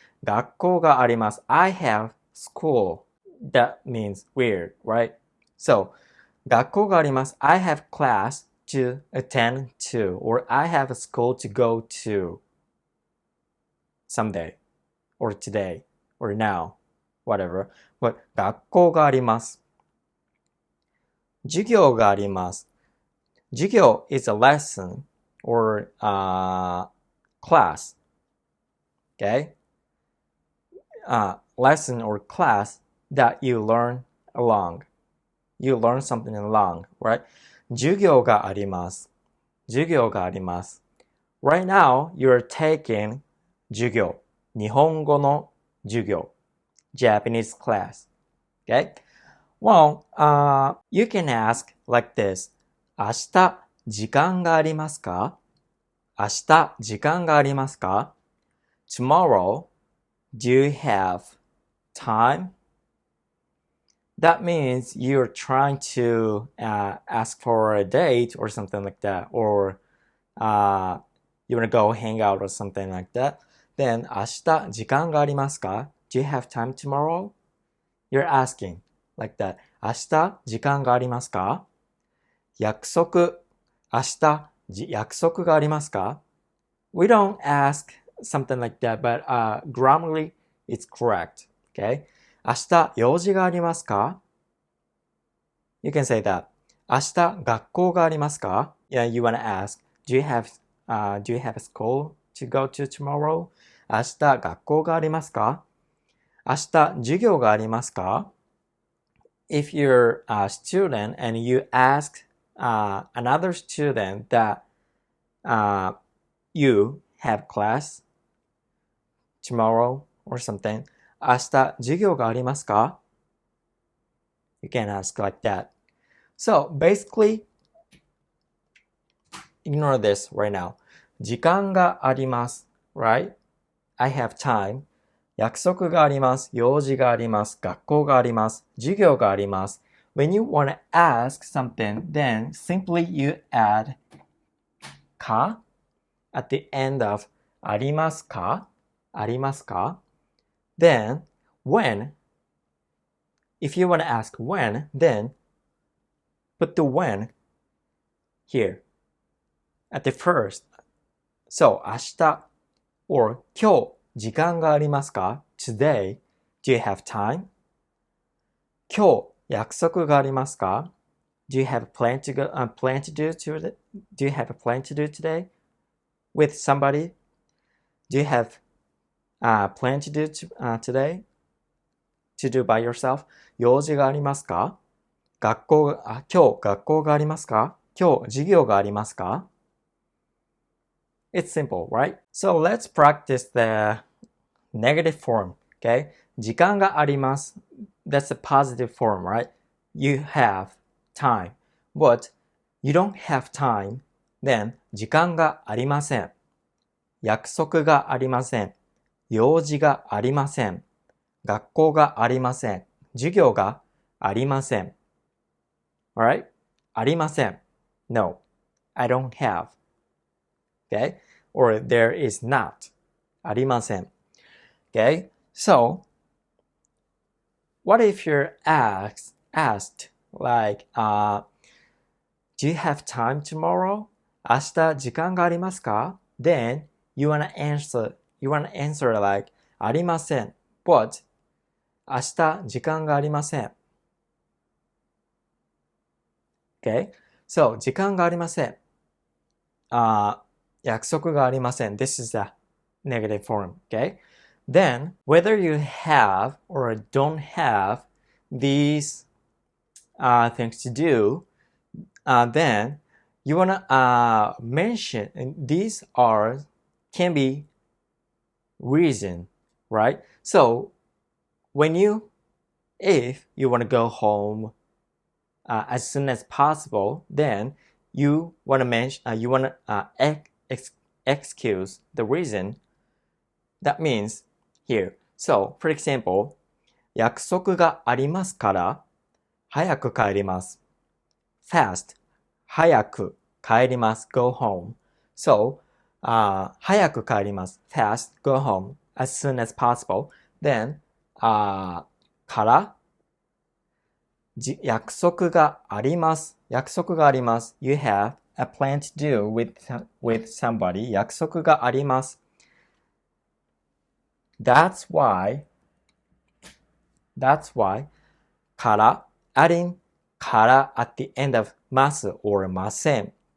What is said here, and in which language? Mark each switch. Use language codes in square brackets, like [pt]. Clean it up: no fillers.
[ja] 学校があります。 [en] I have school. That means weird, right? [ja] So, 学校があります。 [en] I have class to attend to or I have a school to go to someday or today or now, whatever. [ja] But 学校があります。授業があります。 [en] 授業 is a lesson or class. Okay? Lesson or class that you learn along. You learn something along, right? [ja] 授業があります。授業があります。 [en] Right now, you're taking 授業。 [ja] 日本語の授業。 [en] Japanese class. Okay? Well, you can ask like this. [ja] 明日時間がありますか？明日時間がありますか？ [en] Tomorrow, do you have time? That means you're trying to ask for a date or something like that, or you want to go hang out or something like that. [ja] Then, 明日時間がありますか？ [en] Do you have time tomorrow? You're asking like that. [ja] 明日時間がありますか？約束、明日約束がありますか？ [en] We don't ask something like that, but grammarly it's correct. Okay? [ja] 明日用事がありますか？ [en] You can say that. [ja] 明日学校がありますか？ [en] Yeah, you want to ask, do you have a school to go to tomorrow? [ja] 明日学校がありますか？明日授業がありますか？ [en] If you're a student and you ask another student that you have class tomorrow or something, [ja] 明日授業がありますか？ [en] You can ask like that. So basically, ignore this right now. [ja] 時間があります。 [en] Right? I have time. [ja] 約束があります。用事があります。学校があります。授業があります。 [en] When you want to ask something, then simply you add か at the end of ありますか？ [ja] ありますか？ [en] Then, when, if you want to ask when, then put the when here at the first. [ja] So, 明日 or 今日時間がありますか？ [en] Today, do you have time? [ja] 今日約束がありますか？ [en] Do you have a plan to do you have a plan to do today with somebody? Do you have a plan to do today? To do by yourself? [ja] 用事がありますか？今日学校がありますか？今日授業がありますか？ [en] It's simple, right? So let's practice the negative form, okay? [ja] 時間があります。 [en] That's a positive form, right? You have time. But you don't have time, then [ja] 時間がありません。約束がありません。用事がありません。学校がありません。授業がありません。Alright? ありません。 [en] No, I don't have. Okay? Or there is not. ありません。Okay? So, what if you're asked like, do you have time tomorrow? [ja] 明日時間がありますか？ [en] Then, you wanna answer like, ありません。 [ja] But, 明日時間がありません。 [en] Okay? [ja] So, 時間がありません。約束がありません。 [en] This is a negative form. Okay? Then, whether you have or don't have these things to do, then you want to mention, and these can be reason, right? So, if you want to go home as soon as possible, then you want to excuse the reason That means here. [ja] So, for example, 約束がありますから早く帰ります。 Fast, 早く帰ります。 [en] Go home. So, [ja] 早く帰ります。 [en] Fast, go home as soon as possible. [ja] Then, から約束があります。約束があります。 [en] You have a plan to do with somebody. [ja] 約束があります。 [en] That's why から adding から at the end of ます or ません。